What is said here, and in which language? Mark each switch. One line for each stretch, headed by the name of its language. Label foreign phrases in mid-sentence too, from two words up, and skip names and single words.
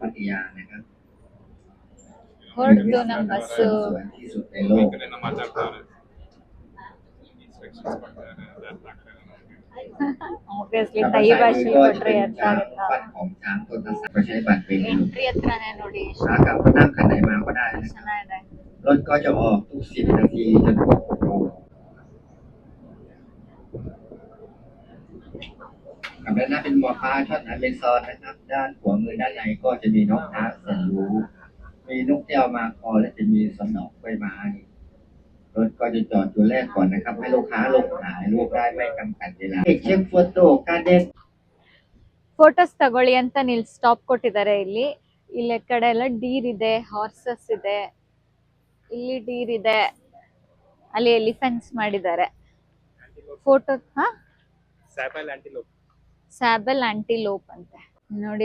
Kannada: ಹೊರಡ್ತು ನಮ್ ಬಸ್ಸು. ಆಬ್ವಿಯಸ್ಲಿ ಥೈ ಭಾಷೆಲಿ ಕೊಟ್ರೆ ಅರ್ಥ ಆಗುತ್ತಾ. ಎಂಟ್ರಿ ಹತ್ರನೇ ನೋಡಿ ಎಷ್ಟು ಚೆನ್ನಾಗಿದೆ.
Thai: รถก็จะออกทุก10 นาทีจนกว่า6 โมงครับด้านหน้าเป็นมอฟ้าช็อตอเมซอนนะครับด้านขวามือด้านในก็จะมีนกน้ำแสนรู้มีนกแก้วมาคอและจะมีสนอกกล้วยไม้รถก็จะจอดจุดแรกก่อนนะครับให้ลูกค้าลงถ่ายรูปได้ไม่จำกัดเวลาเช็คโฟโต้การเด่น
Kannada: ಫೋಟೋಸ್ ತಗೊಳ್ಳಿ ಅಂತ ಸ್ಟಾಪ್ ಕೊಟ್ಟಿದ್ದಾರೆ. ಇಲ್ಲಿ ಕಡೆ ಎಲ್ಲ ಡೀರ್ ಇದೆ, ಹಾರ್ಸಸ್ ಇದೆ, ಇಲ್ಲಿ ಡೀರ್ ಇದೆ, ಅಲ್ಲಿ ಎಲಿಫೆಂಟ್ಸ್ ಮಾಡಿದ್ದಾರೆ. ಫೋಟೋ
English: sable antelope
Kannada: ಅಂತೆ ನೋಡಿ.